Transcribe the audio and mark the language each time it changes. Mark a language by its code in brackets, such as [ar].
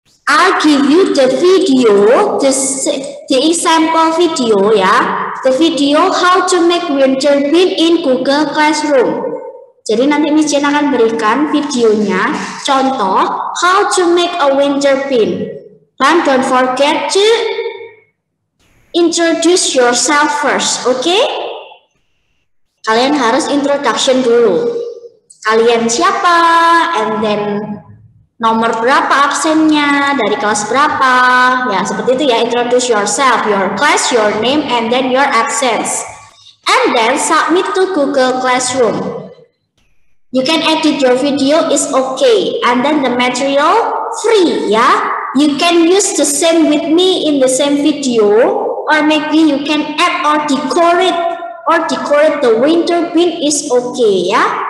[en] I'll give you the video, the example video ya, the video how to make winter pin in Google Classroom. [id] Jadi nanti Miss Jen akan berikan videonya, contoh [en] how to make a winter pin. [id] Dan don't forget to introduce yourself first, okay? Kalian harus introduction dulu. Kalian siapa, and then nomor berapa absennya, dari kelas berapa, ya seperti itu ya. [en] Introduce yourself, your class, your name, and then your absence. And then submit to Google Classroom. You can edit your video, is okay. And then the material free, ya. You can use the same with me in the same video, or maybe you can add or decorate the winter pin is okay ya.